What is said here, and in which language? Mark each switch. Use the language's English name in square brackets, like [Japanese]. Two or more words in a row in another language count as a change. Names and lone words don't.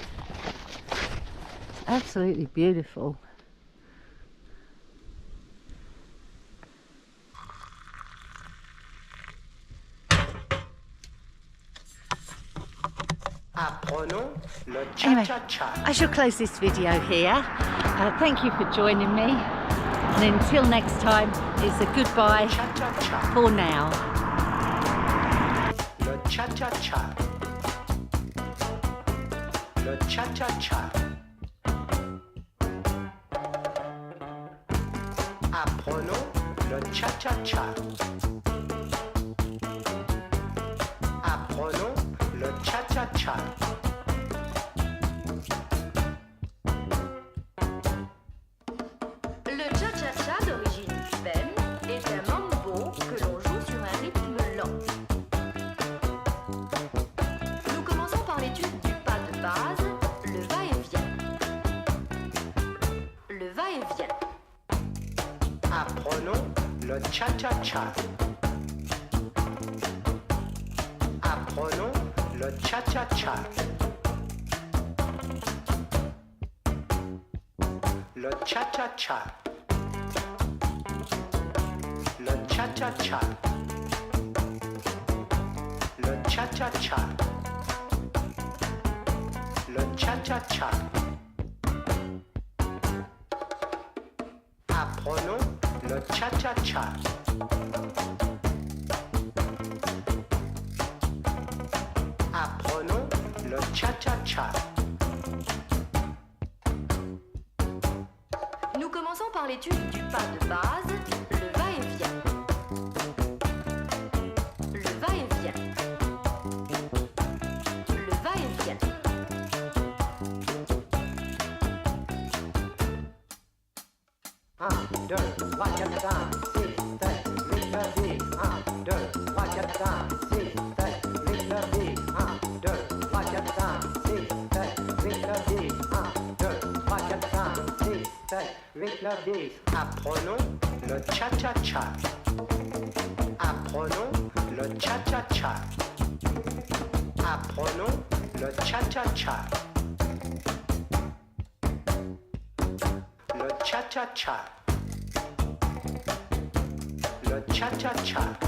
[English] It's absolutely beautiful. Anyway, I shall close this video here. Thank you for joining me. And until next time, it's a goodbye for now. [French] Le cha-cha-cha. Le cha-cha-cha. Apprenons le cha-cha-cha. Apprenons le cha-cha-cha. Le cha-cha-cha d'origine cubaine est un mambo que l'on joue sur un rythme lent. Nous commençons par l'étude du pas de base, le va-et-vient. Le va-et-vient. Apprenons le cha-cha-cha. Apprenons le cha-cha-cha. Le cha-cha-cha. Le cha-cha-cha. Le cha-cha-cha. Le cha-cha-cha. Apprenons le cha-cha-cha. Apprenons le cha-cha-cha. Nous commençons par l'étude du pas de base, le va-et-vient. Le va-et-vient. Le va-et-vient. Un, 2, 3, 4, 5, 6, 7, 8, 9, 10. 1, 2, 3, 4, 5, 6, 7, 8, 9, 10. 1, 2, 3, 4, 5, 6, 7, 8, 9, 10. 1, 2, 3, 4, 5, 6, 7, 8, 9, 10. Apprenons le cha-cha-cha. Apprenons le cha-cha-cha. Apprenons le cha-cha-cha. Le cha-cha-cha. Le cha-cha-cha.